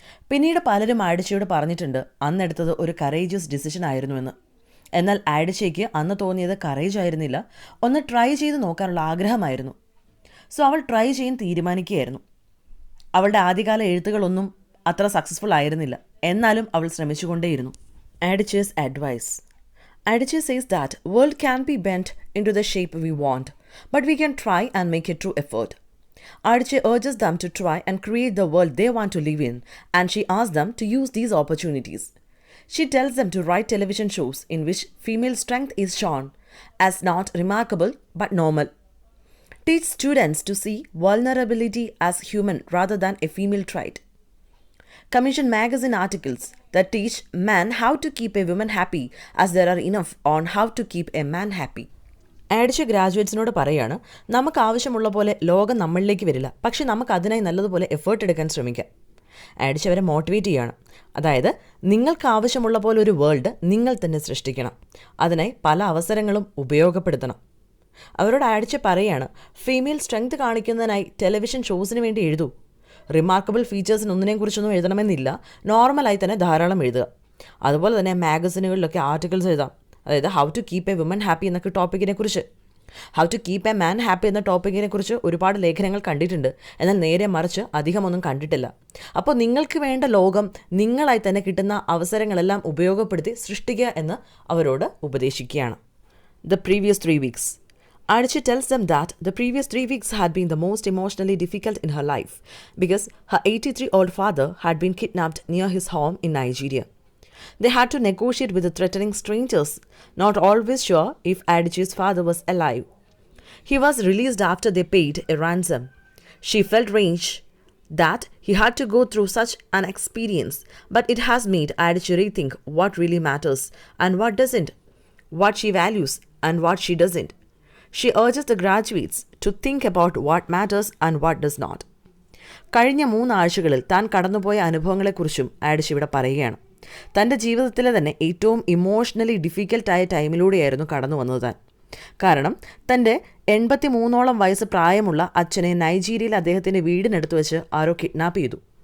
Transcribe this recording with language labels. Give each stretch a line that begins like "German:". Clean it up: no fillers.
Malayalam: പിന്നീട് പലരും ആഡിച്ചയോട് പറഞ്ഞിട്ടുണ്ട് അന്നെടുത്തത് ഒരു കറേജിയസ് ഡിസിഷൻ ആയിരുന്നുവെന്ന്. എന്നാൽ ആഡിച്ചയ്ക്ക് അന്ന് തോന്നിയത് കറേജ് ആയിരുന്നില്ല, ഒന്ന് ട്രൈ ചെയ്ത് നോക്കാനുള്ള ആഗ്രഹമായിരുന്നു. സോ അവൾ ട്രൈ ചെയ്യാൻ തീരുമാനിക്കുകയായിരുന്നു. അവളുടെ ആദ്യകാല എഴുത്തുകളൊന്നും അത്ര സക്സസ്ഫുൾ ആയിരുന്നില്ല. എന്നാലും അവൾ ശ്രമിച്ചുകൊണ്ടേയിരുന്നു.
English: Adichie's advice. Adichie says that world can be bent into the shape we want, but we can try and make a true effort. Adichie urges them to try and create the world they want to live in, and she asks them to use these opportunities. She tells them to write television shows in which female strength is shown as not remarkable but normal. Teach students to see vulnerability as human rather than a female trait. Commission magazine articles that teach men how to keep a woman happy as there are enough on how to keep a man happy.
Malayalam: ആഡിച്ചി ഗ്രാജുവേറ്റ്സിനോട് പറയാണ്, നമുക്ക് ആവശ്യമുള്ള പോലെ ലോകം നമ്മളിലേക്ക് വരില്ല, പക്ഷെ നമുക്ക് അതിനായി നല്ലതുപോലെ എഫേർട്ട് എടുക്കാൻ ശ്രമിക്കാം. ആഡിച്ചി അവരെ മോട്ടിവേറ്റ് ചെയ്യാണ്. അതായത് നിങ്ങൾക്ക് ആവശ്യമുള്ള പോലെ ഒരു വേൾഡ് നിങ്ങൾ തന്നെ സൃഷ്ടിക്കണം. അതിനായി പല അവസരങ്ങളും ഉപയോഗപ്പെടുത്തണം. അവരോട് ആഡിച്ചി പറയാണ്, ഫീമെയിൽ സ്ട്രെങ്ത് കാണിക്കുന്നതിനായി ടെലിവിഷൻ ഷോസിന് വേണ്ടി എഴുതൂ. റിമാർക്കബിൾ ഫീച്ചേഴ്സിന് ഒന്നിനെക്കുറിച്ചൊന്നും എഴുതണമെന്നില്ല, നോർമലായി തന്നെ ധാരാളം എഴുതുക. അതുപോലെ തന്നെ മാഗസിനുകളിലൊക്കെ ആർട്ടിക്കിൾസ് എഴുതാം. അതായത്
English: how to keep a woman happy
Malayalam: എന്നൊക്കെ ടോപ്പിക്കിനെ കുറിച്ച്,
English: how to keep a man happy
Malayalam: എന്ന ടോപ്പിക്കിനെ കുറിച്ച് ഒരുപാട് ലേഖനങ്ങൾ കണ്ടിട്ടുണ്ട്. എന്നാൽ നേരെ മറിച്ച് അധികമൊന്നും കണ്ടിട്ടില്ല. അപ്പോൾ നിങ്ങൾക്ക് വേണ്ട ലോകം നിങ്ങളായി തന്നെ കിട്ടുന്ന അവസരങ്ങളെല്ലാം ഉപയോഗപ്പെടുത്തി സൃഷ്ടിക്കുക എന്ന് അവരോട് ഉപദേശിക്കുകയാണ്.
English: The previous 3 weeks. Adichie tells them that the previous 3 weeks had been the most emotionally difficult in her life because her 83-year-old father had been kidnapped near his home in Nigeria. They had to negotiate with the threatening strangers, not always sure if Adichie's father was alive. He was released after they paid a ransom. She felt rage, That he had to go through such an experience, but it has made Adichie rethink what really matters and what doesn't, what she values and what she doesn't. She urges the graduates to think about what matters and what does not.
Malayalam: കഴിഞ്ഞ 3 ആഴ്ചകളിൽ താൻ കടന്നുപോയ അനുഭവങ്ങളെക്കുറിച്ചും ആഡിച്ചി ഇവിടെ പറയുകയാണ്. തൻ്റെ ജീവിതത്തിലെ തന്നെ ഏറ്റവും ഇമോഷണലി ഡിഫിക്കൽട്ടായ ടൈമിലൂടെയായിരുന്നു കടന്നു വന്നത് താൻ. കാരണം തൻ്റെ 83ഓളം വയസ്സ് പ്രായമുള്ള അച്ഛനെ നൈജീരിയയിൽ അദ്ദേഹത്തിൻ്റെ വീടിനടുത്ത് വെച്ച് ആരോ കിഡ്നാപ്പ് ചെയ്തു.